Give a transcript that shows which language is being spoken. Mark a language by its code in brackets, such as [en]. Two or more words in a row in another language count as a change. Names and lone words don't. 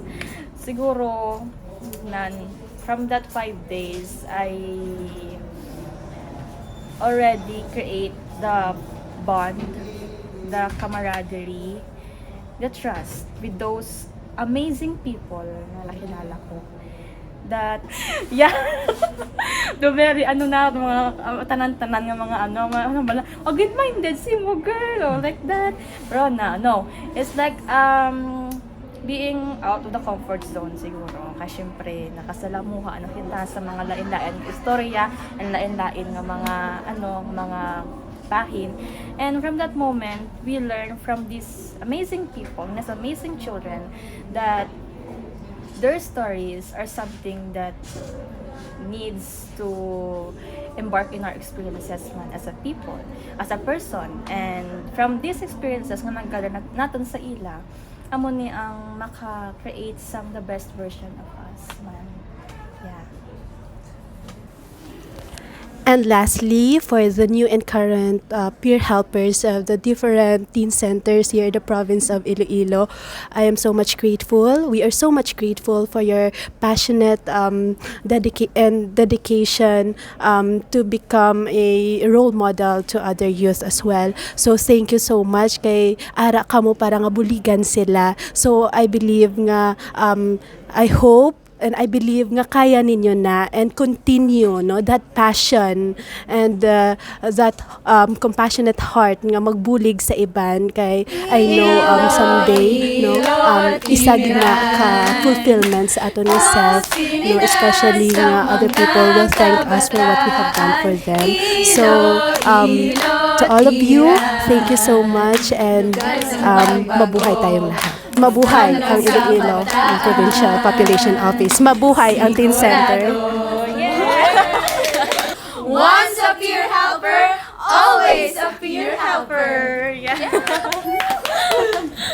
[en] Siguro, from that 5 days, I already create the bond, the camaraderie, the trust with those amazing people [hil] na nakilala ko. [en] That, yeah, the very, [hil] mga tanan-tanan nga mga, good-minded, si mo girl, like that. [en] Pero no, it's like, being out of the comfort zone siguro. [hil] Kasi syempre, nakasalamuha kita sa mga lain-lain istorya, [en] and lain-lain nga mga bahin. And from that moment, we learn from these amazing people, these amazing children, that their stories are something that needs to embark in our experiences man as a people, as a person. And from these experiences [hil] nga nagkala natin sa ila, amo ni ang maka-create [en] some the best version of us [hil] man. [en] Yeah. And lastly, for the new and current peer helpers of the different teen centers here in the province of Iloilo, I am so much grateful. We are so much grateful for your passionate dedication to become a role model to other youth as well. So thank you so much [hil] kay ara kamo para nga buligan sila. [en] So I believe nga I hope and I believe nga [hil] kaya ninyo na [en] and continue no that passion and that compassionate heart [hil] nga magbulig sa iban kay [en] I know someday no [hil] isag nga ka [en] fulfillment [hil] sa aton nga [en] self, no, especially nga other people will thank us for what we have done for them. So to all of you, thank you so much, and [tl] mabuhay tayong lahat. Mabuhay ang Iloilo Provincial Population Office. Mabuhay ang Teen Center. [en] Once a peer helper, always a peer helper. Yeah.